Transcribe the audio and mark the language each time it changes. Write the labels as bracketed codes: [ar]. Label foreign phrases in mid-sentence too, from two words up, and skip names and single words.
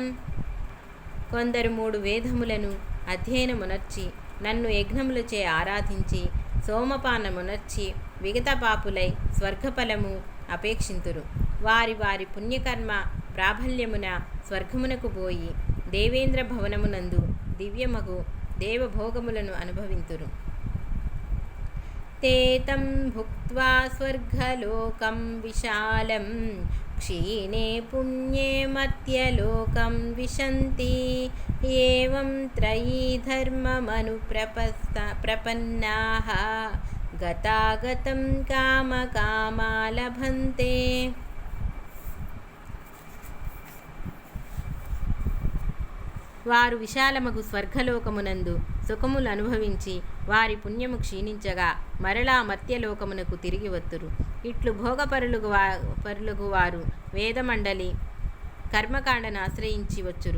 [te] కొందరు 3 వేదములను అధ్యయనమునర్చి నన్ను యజ్ఞములచే ఆరాధించి సోమపానమునర్చి విగత పాపులై స్వర్గఫలము అపేక్షింతురు. వారి పుణ్యకర్మ ప్రాబల్యమున స్వర్గమునకు పోయి దేవేంద్ర భవనమునందు దివ్యమగు దేవభోగములను అనుభవింతురు. [sa] ते तं भुक्त्वा स्वर्गलोकं विशालं क्षीणे पुण्ये मर्त्यलोकं विशन्ति एवं त्रयी धर्ममनुप्रपन्नाः गतागतं कामकामा लभन्ते. [te] వారు విశాలమగు స్వర్గలోకమునందు సుఖములు అనుభవించి వారి పుణ్యము క్షీణించగా మరలా మర్త్యలోకమునకు తిరిగి వత్తురు. ఇట్లు భోగపరులుగు వారు వేదమండలి కర్మకాండను ఆశ్రయించి వచ్చురు.